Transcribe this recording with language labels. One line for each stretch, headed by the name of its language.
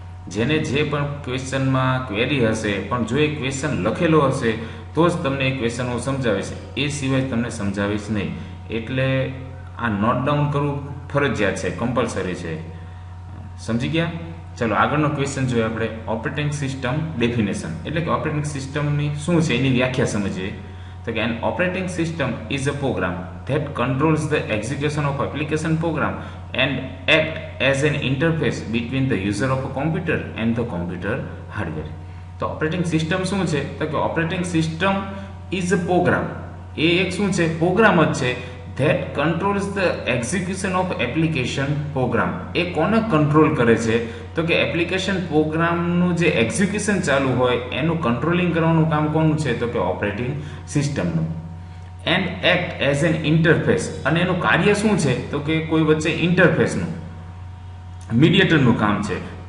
Gujarati: જેને જે પણ ક્વેશ્ચનમાં ક્વેરી હશે, પણ જો એ ક્વેશ્ચન લખેલો હશે તો જ તમને એ ક્વેશ્ચન હું સમજાવીશ, એ સિવાય તમને સમજાવીશ નહીં. એટલે આ નોટ ડાઉન કરવું ફરજિયાત છે, કમ્પલસરી છે. સમજી ગયા? ચલો આગળનો ક્વેશ્ચન જોઈએ આપણે. ઓપરેટિંગ સિસ્ટમ ડેફિનેશન એટલે કે ઓપરેટિંગ સિસ્ટમની શું છે એની વ્યાખ્યા સમજીએ.
English: તો કે an operating system is a program that controls the execution of application program and act as an interface between the user of a computer and the computer hardware.
Gujarati: તો ઓપરેટિંગ સિસ્ટમ શું છે? તો કે
English: Operating system is a program.
Gujarati: એ એક શું છે? Programme જ છે.
English: that controls the execution of application program.
Gujarati: એ કોને કંટ્રોલ કરે છે? તો કે એપ્લિકેશન પ્રોગ્રામનું જે એક્ઝિક્યુશન ચાલુ હોય એનું કંટ્રોલિંગ કરવાનું કામ કોનું છે? તો કે ઓપરેટિંગ સિસ્ટમનું.
English: and act as an interface,
Gujarati: અને એનું કાર્ય શું છે? તો કે કોઈ વચ્ચે ઇન્ટરફેસનું, મીડિયેટરનું કામ છે.